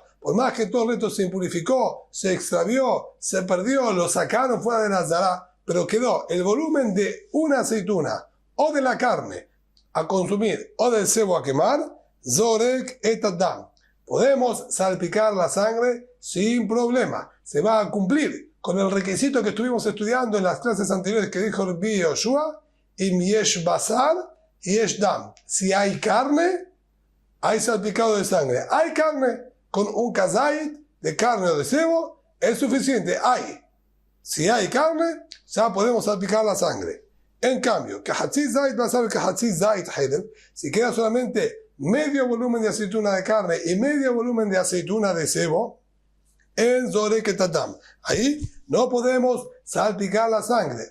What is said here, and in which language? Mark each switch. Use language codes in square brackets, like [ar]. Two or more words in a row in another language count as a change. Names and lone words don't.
[es] Por más que todo el resto se impurificó, se extravió, se perdió, lo sacaron fuera de la Azara, pero quedó el volumen de una aceituna o de la carne a consumir o del cebo a quemar, [he] זורק את הדם. [es] Podemos salpicar la sangre sin problema. Se va a cumplir con el requisito que estuvimos estudiando en las clases anteriores que dijo Rabbi Yoshua, [he] אם יש בשר יש דם. [es] Si hay carne, hay salpicado de sangre. Hay carne, con un kazait de carne o de cebo es suficiente. Si hay carne, ya podemos salpicar la sangre. En cambio, si queda solamente medio volumen de aceituna de carne y medio volumen de aceituna de cebo, [he] אין זורקים את הדם, [es] ahí no podemos salpicar la sangre.